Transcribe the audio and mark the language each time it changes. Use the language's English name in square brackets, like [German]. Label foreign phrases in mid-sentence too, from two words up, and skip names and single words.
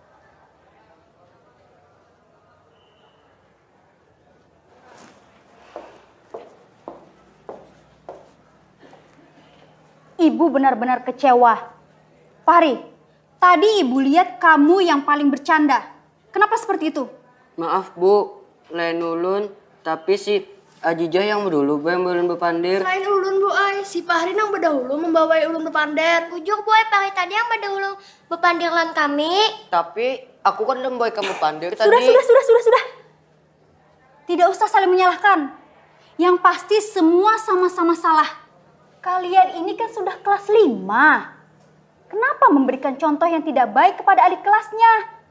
[Indonesian] Ibu benar-benar kecewa. Fahri, tadi ibu lihat kamu yang paling bercanda. Kenapa seperti itu? Maaf Bu, [Banjar] lain ulun. [Indonesian] Tapi si Ajijah yang dulu yang [Banjar] ulun bepandir. Lain ulun Bu Ai, si Fahri nang berdahulu membawai ulun bepandir. Ujuk Bu Ai, Fahri tadi yang berdahulu bepandir lan kami. [Indonesian] Tapi aku kan udah bawa kamu pandir tadi. Sudah. Tidak usah saling menyalahkan. Yang pasti semua sama-sama salah. Kalian ini kan sudah kelas 5. Kenapa memberikan contoh yang tidak baik kepada adik kelasnya?